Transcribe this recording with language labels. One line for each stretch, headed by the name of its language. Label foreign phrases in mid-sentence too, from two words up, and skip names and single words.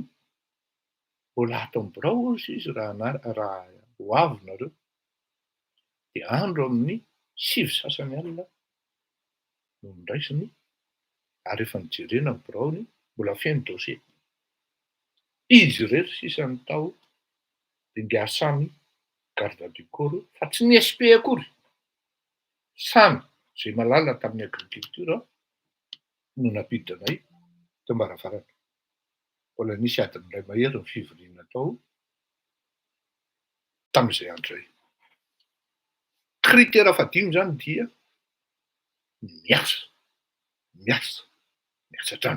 Malagasy: Mbola ato amin'ny birao izy raha ho avy nareo dia andro amin'ny 7 sasany alina no nindraisiny. Ary rehefa nijerena ny biraony mbola feno dossier. Izy rery sisany tao dia ngia samy
French: garde du corps
Malagasy: fa tsy ny SP akory. Samy izay malala tamin'ny agriculture no napiditra anay teo Mbaravarana. Mbola nisy adiny iray mahery ny fivoriana tao tamin'izay andro izay. Critère fahadimy zany dia miasa hatrany.